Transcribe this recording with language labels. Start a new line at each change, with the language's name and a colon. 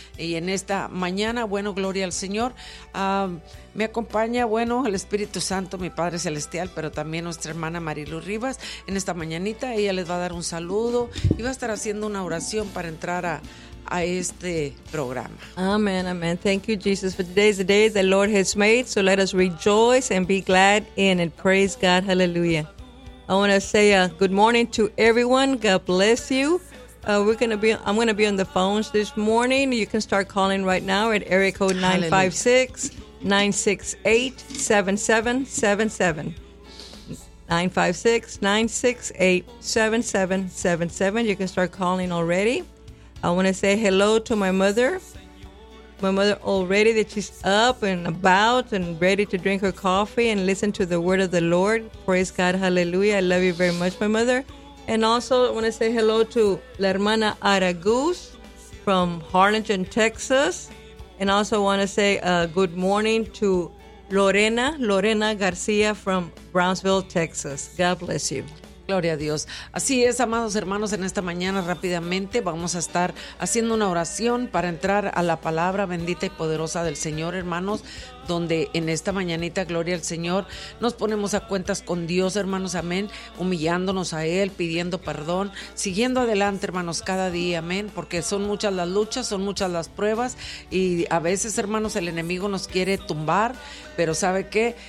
Spanish: Y en esta mañana, bueno, gloria al Señor, me acompaña, bueno, el Espíritu Santo, mi Padre Celestial, pero también nuestra hermana Marilu Rivas. En esta mañanita ella les va a dar un saludo y va a estar haciendo una oración para entrar a este programa.
English: Amen, amen. Thank you, Jesus, for today's the day the Lord has made. So let us rejoice and be glad in it. Praise God. Hallelujah. I want to say good morning to everyone. God bless you. I'm going to be on the phones this morning. You can start calling right now at area code 956-968-7777. 956-968-7777. You can start calling already. I want to say hello to my mother. My mother already that she's up and about and ready to drink her coffee and listen to the word of the Lord. Praise God. Hallelujah. I love you very much, my mother. And also, I want to say hello to La Hermana Aragus from Harlingen, Texas. And also want to say good morning to Lorena Garcia from Brownsville, Texas. God bless you.
Spanish: Gloria a Dios. Así es, amados hermanos, en esta mañana rápidamente vamos a estar haciendo una oración para entrar a la palabra bendita y poderosa del Señor, hermanos, donde en esta mañanita, gloria al Señor, nos ponemos a cuentas con Dios, hermanos, amén, humillándonos a Él, pidiendo perdón, siguiendo adelante, hermanos, cada día, amén, porque son muchas las luchas, son muchas las pruebas, y a veces, hermanos, el enemigo nos quiere tumbar, pero ¿sabe qué?